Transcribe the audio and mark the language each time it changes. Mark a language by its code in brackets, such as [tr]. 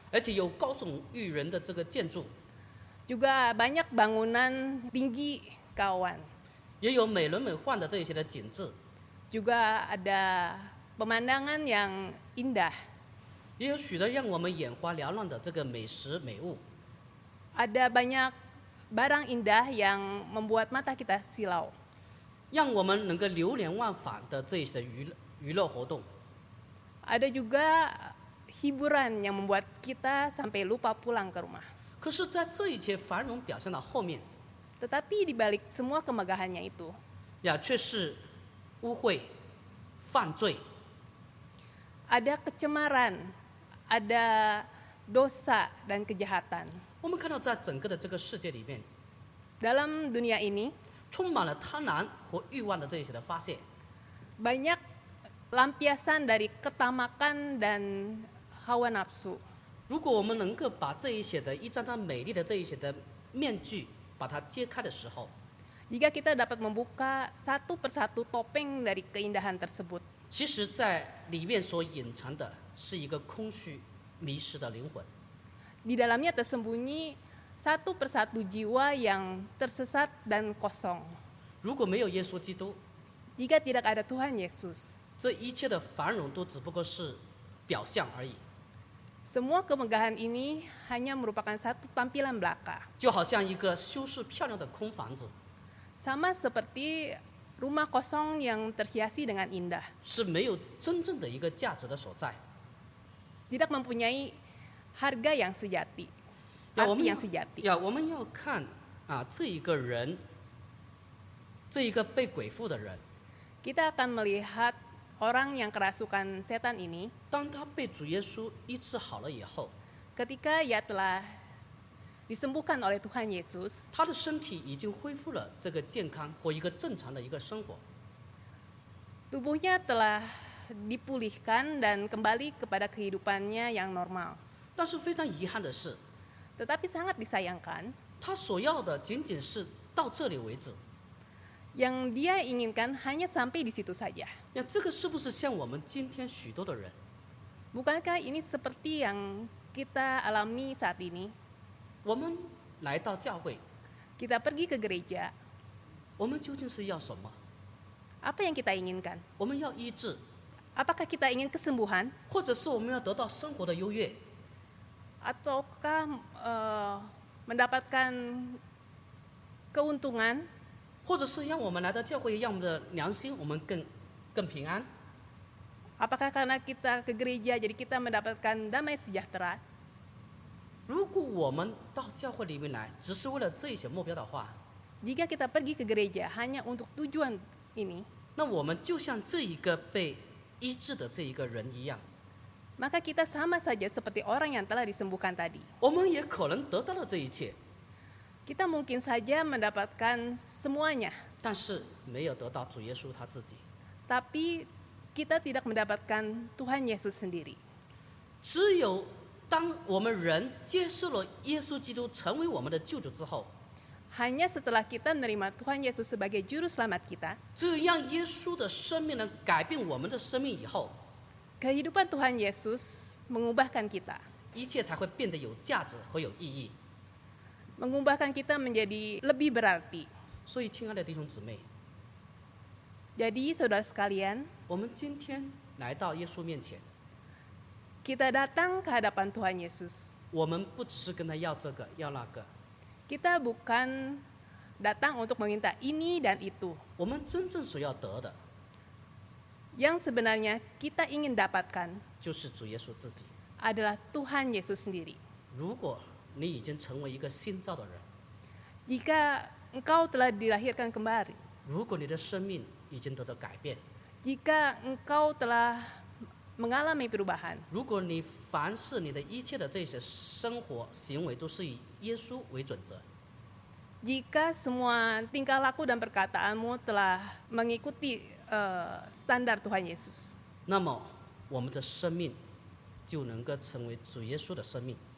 [zh] 而且有高耸育人的这个建筑， [id] Juga banyak bangunan tinggi kawan. [zh] 也有美轮美奂的这些的景致， [id] Juga ada pemandangan yang indah. [zh] 也有许多让我们眼花缭乱的这个美食美物。 [id] Ada banyak barang indah yang membuat mata kita silau. [zh] 让我们能够流连忘返的这些的娱乐活动。 [id] Ada juga hiburan yang membuat kita sampai lupa pulang ke rumah. [zh] 可是，在这一切繁荣表现的后面， [id] Tetapi di balik semua kemegahannya itu, [zh] 却是污秽、犯罪， [id] ada kecemaran, ada dosa dan kejahatan. [zh] 我们看到在整个的这个世界里面， [id] Dalam dunia ini [zh] 充满了贪婪和欲望的这一些的发泄。 [id] banyak lampiasan dari ketamakan dan hawa nafsu. [zh] 如果我们能够把这一些的一张张美丽的这一些的面具把它揭开的时候， [id] Jika kita dapat membuka satu persatu topeng dari keindahan tersebut, [zh] 其实在里面所隐藏的是一个空虚迷失的灵魂。 [id] di dalamnya tersembunyi satu persatu jiwa yang tersesat dan kosong. [zh] 如果没有耶稣基督， [id] Jika tidak ada Tuhan Yesus, [zh] 这一切的繁荣都只不过是表象而已， [id] semua kemegahan ini hanya merupakan satu tampilan belaka. [zh] 就好像一个修饰漂亮的空房子， [id] Sama seperti rumah kosong yang terhiasi dengan indah, [zh] 是没有真正的一个价值的所在。 [id] tidak mempunyai harga yang sejati, [zh] 我 [id] arti [zh] 们 [id] yang sejati. [zh] 我们要看这一个人，这一个被鬼附的人， [id] Kita akan melihat orang yang kerasukan setan ini [zh] 当他被主耶稣医治好了以后， [id] ketika ia telah disembuhkan oleh Tuhan Yesus, [zh] 他的身体已经恢复了这个健康或一个正常的一个生活。 [id] tubuhnya telah dipulihkan dan kembali kepada kehidupannya yang normal. [zh] 但是非常遗憾的是， [id] Tetapi sangat disayangkan, [zh] 他所要的仅仅是到这里为止。 [id] yang dia inginkan hanya sampai di situ saja. [zh] 那这个是不是像我们今天许多的人？ [id] Bukankah ini seperti yang kita alami saat ini? [zh] 我们来到教会， [id] Kita pergi ke gereja, [zh] 我们究竟是要什么？ [id] apa yang kita inginkan? [zh] 我们要医治， [id] Apakah kita ingin kesembuhan? [zh] 或者是我们要得到生活的优越？ [id] Ataukah mendapatkan keuntungan? [zh] 或者是让我们来到教会，让我们的良心我们更平安？ [id] Apakah karena kita ke gereja jadi kita mendapatkan damai sejahtera? [zh] 如果我们到教会里面来，只是为了这一些目标的话， [id] Jika kita pergi ke gereja hanya untuk tujuan ini, [zh] 那我们就像这一个被医治的这一个人一样， [id] maka kita sama saja seperti orang yang telah disembuhkan tadi. [zh] 我们也可能得到了这一切， [id] Kita mungkin saja mendapatkan semuanya, [zh] 但是没有得到主耶稣他自己。 [id] tapi kita tidak mendapatkan Tuhan Yesus sendiri. [zh] 只有当我们人接受了耶稣基督成为我们的救主之后， [id] Hanya setelah kita menerima Tuhan Yesus sebagai juru selamat kita, [zh] 只有让耶稣的生命能改变我们的生命以后， [id] kehidupan Tuhan Yesus mengubahkan kita, [zh] 一切才会变得有价值和有意义。 [id] mengubahkan kita menjadi lebih berarti. [zh] 所以，亲爱的弟兄姊妹， [id] Jadi saudara sekalian, [zh] 我们今天来到耶稣面前， [id] kita datang ke hadapan Tuhan Yesus. [zh] 我们不只是跟他要这个要那个， [id] Kita bukan datang untuk meminta ini dan itu. [zh] 我们真正所要得的 [id] Yang sebenarnya kita ingin dapatkan [zh] 就是主耶稣自己。 [id] adalah Tuhan Yesus sendiri. [zh] 如果你已经成为一个新造的人， [id] Jika engkau telah dilahirkan kembali, [zh] 如果你的生命已经得到改变， [id] jika engkau telah mengalami perubahan, [zh] 如果你凡是你的一切的这些生活行为都是以耶稣为准则， [id] jika semua tingkah laku dan perkataanmu telah mengikuti standar Tuhan Yesus, [zh] 那么我们的生命就能够成为主耶稣的生命，